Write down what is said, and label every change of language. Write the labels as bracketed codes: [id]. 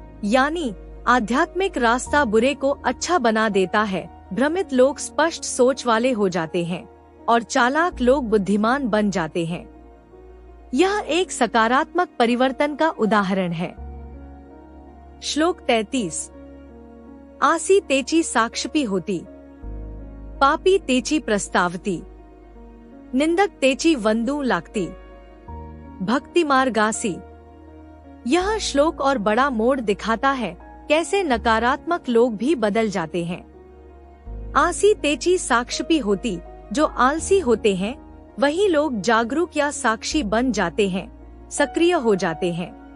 [hi] यानी आध्यात्मिक रास्ता बुरे को अच्छा बना देता है। भ्रमित लोग स्पष्ट सोच वाले हो जाते हैं और चालाक लोग बुद्धिमान बन जाते हैं। यह एक सकारात्मक परिवर्तन का उदाहरण है। श्लोक 33। [mr] आसी तेची साक्षपी होती, पापी तेची प्रस्तावती, निंदक तेची वंदू लागती, भक्ति मार्गासी। [hi] यह श्लोक और बड़ा मोड़ दिखाता है कैसे नकारात्मक लोग भी बदल जाते हैं। [mr] आसी तेची साक्षपी होती, [hi] जो आलसी होते हैं, वही लोग जागरूक या साक्षी बन जाते हैं, सक्रिय हो जाते हैं।